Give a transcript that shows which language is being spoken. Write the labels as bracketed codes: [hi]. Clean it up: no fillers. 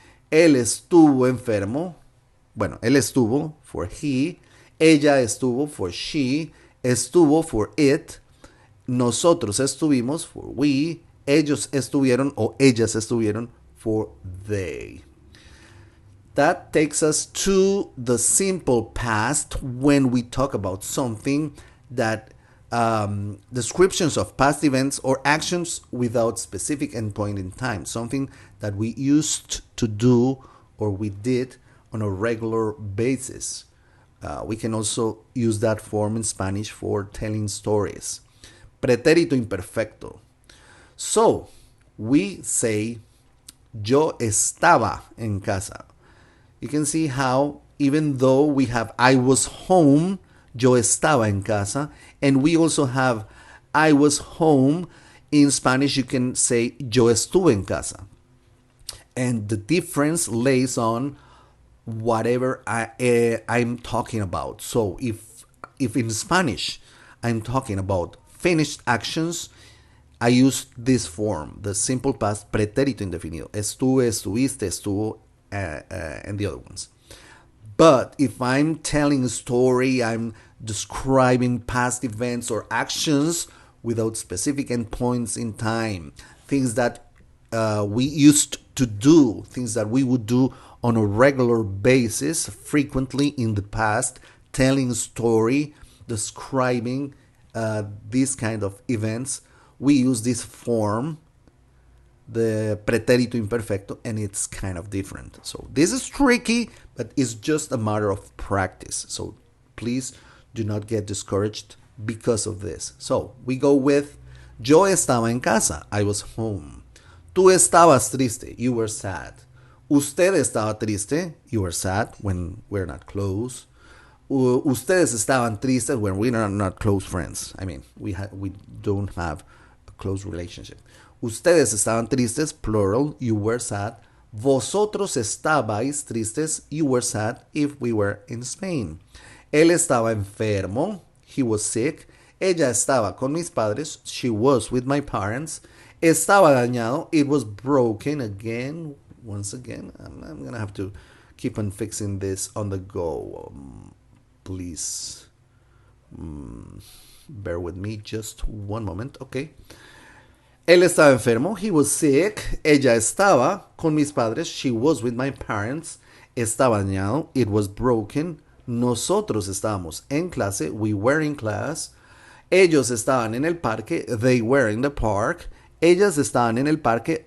[es] Él estuvo enfermo, bueno, él estuvo, [en] for he, [es] ella estuvo, [en] for she, [es] estuvo, [en] for it, [es] nosotros estuvimos, [en] for we, [es] ellos estuvieron o ellas estuvieron, [en] for they. That takes us to the simple past when we talk about something that descriptions of past events or actions without specific endpoint in time, something that we used to do or we did on a regular basis. We can also use that form in Spanish for telling stories. [es] Pretérito imperfecto. [en] So, we say, [es] yo estaba en casa. [en] You can see how, even though we have I was home, [es] yo estaba en casa, [en] and we also have I was home, in Spanish you can say [es] yo estuve en casa. [en] And the difference lays on whatever I'm talking about. So if in Spanish I'm talking about finished actions, I use this form, the simple past pretérito indefinido. [es] Estuve, estuviste, estuvo, and the other ones. [en] But if I'm telling a story, I'm describing past events or actions without specific endpoints in time, things that we used to do, things that we would do on a regular basis, frequently in the past, telling a story, describing these kind of events, we use this form the pretérito imperfecto, and it's kind of different. So this is tricky, but it's just a matter of practice. So please do not get discouraged because of this. So we go with [es] yo estaba en casa. [en] I was home. [es] Tú estabas triste. [en] You were sad. [es] Usted estaba triste. [en] You were sad when we're not close. [es] Ustedes estaban tristes [en] when we are not close friends. I mean, we don't have a close relationship. [es] Ustedes estaban tristes, [en] plural, you were sad. [es] Vosotros estabais tristes, [en] you were sad if we were in Spain. [es] Él estaba enfermo, [en] he was sick. [es] Ella estaba con mis padres, [en] she was with my parents. [es] Estaba dañado, [en] it was broken again. Once again, I'm gonna have to keep on fixing this on the go. Please bear with me just one moment. Okay. [es] Él estaba enfermo. [en] He was sick. [es] Ella estaba con mis padres. [en] She was with my parents. [es] Estaba dañado. [en] It was broken. [es] Nosotros estábamos en clase. [en] We were in class. [es] Ellos estaban en el parque. [en] They were in the park. [es] Ellas estaban en el parque.